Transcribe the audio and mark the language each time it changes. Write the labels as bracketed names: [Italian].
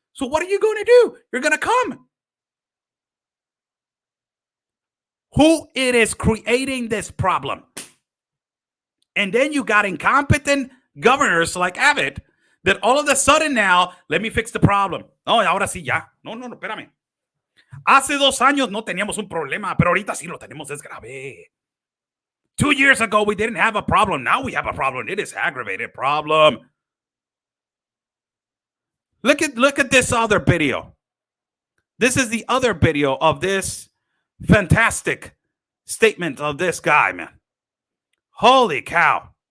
[English] So what are you going to do? You're going to come. Who it is creating this problem? And then you got incompetent governors like Abbott that all of a sudden now, let me fix the problem. [Spanish] No, ahora sí ya. No, espérame. Hace 2 años no teníamos un problema, pero ahorita sí lo tenemos, es grave. [English] 2 years ago, we didn't have a problem. Now we have a problem. It is aggravated problem. Look at this other video. This is the other video of this fantastic statement of this guy, man. Holy cow.